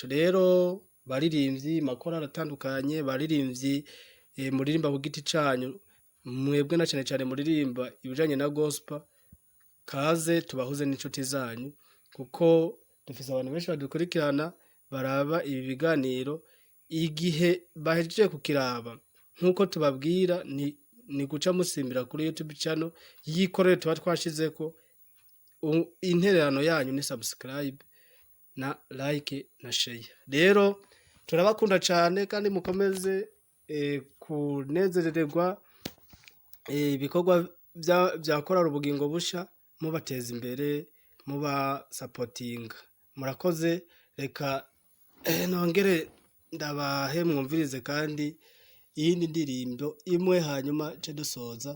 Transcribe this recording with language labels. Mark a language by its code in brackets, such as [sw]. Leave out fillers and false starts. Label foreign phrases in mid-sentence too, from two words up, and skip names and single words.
[rn] Rero baririmbyi makora aratandukanye, baririmbyi muririmba ku giti canyu, mwebwe na cyane muririmba ibijanye na gospel, kaze tubahuze n'inshuti zanyu, kuko dufise abantu benshi badukurikirana baraba ibi biganiro. Igihe bahejeje kukiraba, nkuko tubabwira, ni guca musimbira kuri YouTube channel yikorere tuba twashizeko. Intererano yanyu ni subscribe na like na share. Rero turabakunda cyane kandi mukomeze kunezererwa ibikorwa bya korali ubugingo busha, mubateza imbere, muba supporting. Murakoze. Reka nongere ndabahe mwumvirize kandi iyindi ndirimbo imwe, hanyuma ce dusoza.